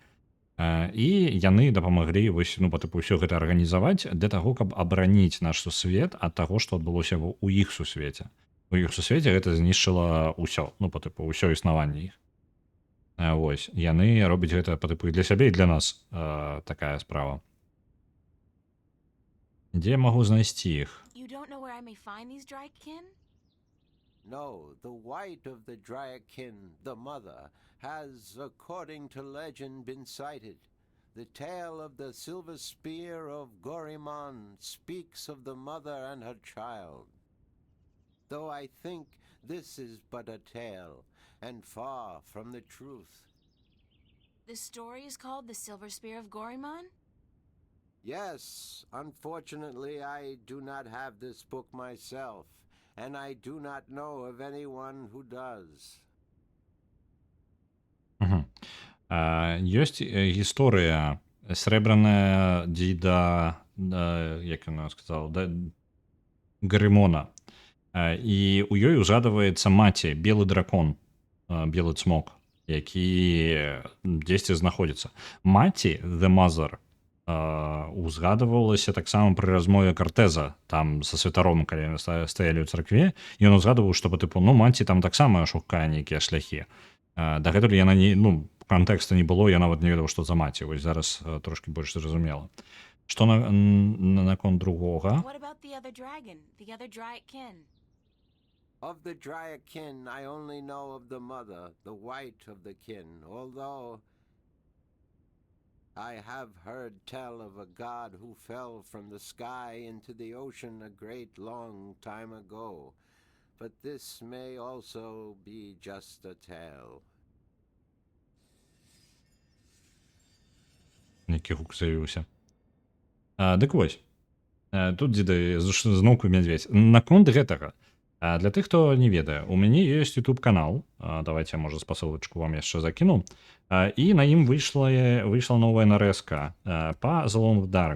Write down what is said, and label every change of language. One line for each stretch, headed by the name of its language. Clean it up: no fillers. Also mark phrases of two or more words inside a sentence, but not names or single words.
Belarusian: І яны дапамаглі вось, ну, па тыпу ўсё гэта арганізаваць для таго, каб абараніць наш сусвет ад таго, што адбылося ў іх сусвеце. У іх сусвеце гэта знішчыла ўсё, ну, па тыпу ўсё існаванне іх. Вось, яны робяць гэта па тыпу для сябе і для нас, такая справа. Дзе я магу знайсці іх?
English: You don't know where I may find these Dryak kin? No, the white of the Dryak kin, the mother, has, according to legend, been sighted. The tale of the silver spear of Gorimon speaks of the mother and her child. Though I think this is but a tale, and far from the truth. The story is called The Silver Spear of Gorimon? Yes, unfortunately I do not have this book myself, and I do not know of anyone who does.
Belarusian: Ёсць гісторыя срэбраная дзіда, як яна сказала, Гарымона. І ў ёй узгадваецца маці, белы дракон, белы цмок, які дзесьці знаходзіцца. Маці,
English: the mother,
Belarusian: узгадвалася таксама пры размове Картеза, там са святаром, калі яны стаялі ў царкве, і ён узгадваў, што па тыпу, ну, маці там таксама шукае нейкія шляхі. Дагэтуль яна не, ну, кантэкста не было, я нават не ведаў, што за маці. Вось зараз трошкі больш зразумела. Што наконт другога?
English: What about the other dragon, the other Dryak kin? Of the Dryak kin, I only know of the mother, the white of the kin, although I have heard tell of a god who fell from the sky into the ocean a great long time ago. But this may also be just a tale.
Belarusian: які гук з'явіўся. Дык вось. Тут дзеды зноўку мядзведь. Наконт гэтага. Для тых, хто не ведае, у мяне ёсць YouTube канал. Давайте я, можа, спасылачку вам яшчэ закіну. І на ім выйшла новая нарэзка па The Long Dark.